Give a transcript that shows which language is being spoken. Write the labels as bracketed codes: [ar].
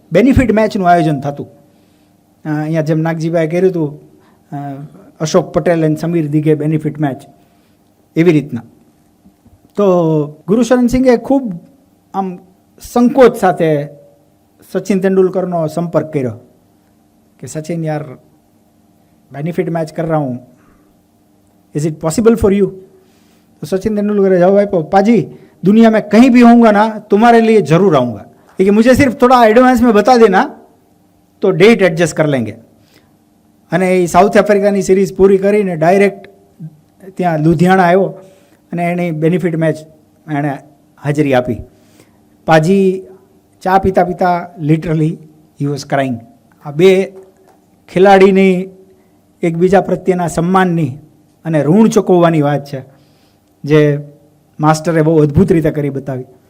[gu] Benefit મેચનું આયોજન થતું. અહીંયા જેમ નાગજીભાઈ કર્યું હતું અશોક પટેલ અને સમીર દિઘે બેનિફિટ મેચ, એવી રીતના. તો ગુરુશરણ સિંઘે ખૂબ આમ સંકોચ સાથે સચિન તેંડુલકરનો સંપર્ક કર્યો કે સચિન [hi] યાર બેનિફિટ મેચ કર રહા હું, [en] Is it possible for you? [hi] तो सचिन तेंदुलकर जवाब आया, पाजी दुनिया में कहीं भी होऊंगा ना तुम्हारे लिए ज़रूर आऊँगा, लेकिन मुझे सिर्फ थोड़ा एडवांस में बता देना तो डेट एडजस्ट कर लेंगे. [gu] અને એ સાઉથ આફ્રિકાની સિરીઝ પૂરી કરીને ડાયરેક્ટ ત્યાં લુધિયાણા આવ્યો અને એની બેનિફિટ મેચ એણે હાજરી આપી. [en] Paaji [gu] ચા પીતા પીતા [en] Literally he was crying. [gu] આ 2 ખેલાડીની એકબીજા પ્રત્યેના સન્માનની અને ઋણ ચૂકવવાની વાત છે, જે માસ્ટરે બહુ અદ્ભુત રીતે કરી બતાવી.